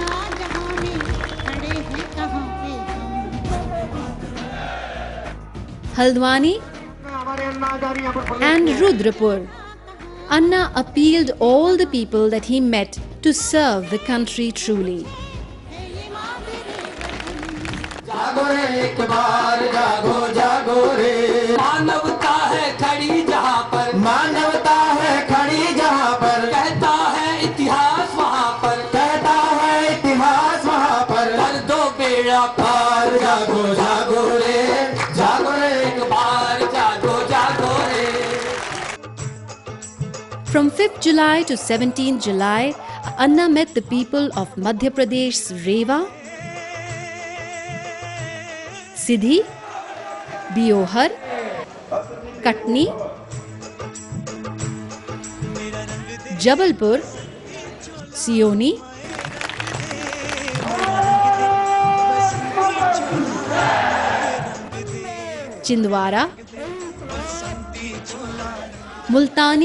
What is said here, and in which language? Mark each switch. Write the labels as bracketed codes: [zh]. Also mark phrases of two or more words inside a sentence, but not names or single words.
[en] हल्द्वानी and Rudrapur. Anna appealed all the people that he met to serve the country truly. [hi] जागो रे एक बार जागो जागो रे, मानवता है खड़ी जहाँ पर, मानवता है खड़ी जहाँ पर, कहता है इतिहास वहाँ पर, कहता है इतिहास वहाँ पर, कर दो बेड़ा पार, जागो जागो रे, जागो रे एक बार, जागो जागो रे। [en] From 5th July to 17th July, Anna met the people of Madhya Pradesh's Rewa, Sidhi, Biohar, Katni, Jabalpur, Sioni, Chindwara, मुल्तानी,